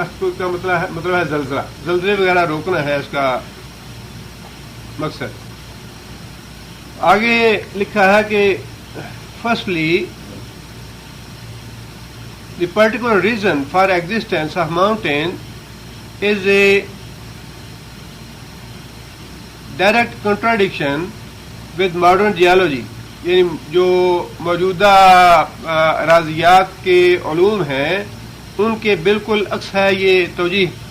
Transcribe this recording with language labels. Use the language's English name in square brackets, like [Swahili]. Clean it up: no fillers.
[Urdu] ارتھ quick کا مطلب ہے زلزلہ، زلزلے وغیرہ روکنا ہے اس کا مقصد. آگے لکھا ہے کہ [English] firstly the particular reason for existence of mountain is a direct contradiction with modern geology. [Urdu] یعنی جو موجودہ اراضیات کے علوم ہیں ان کے بالکل عکس ہے یہ توجیہ.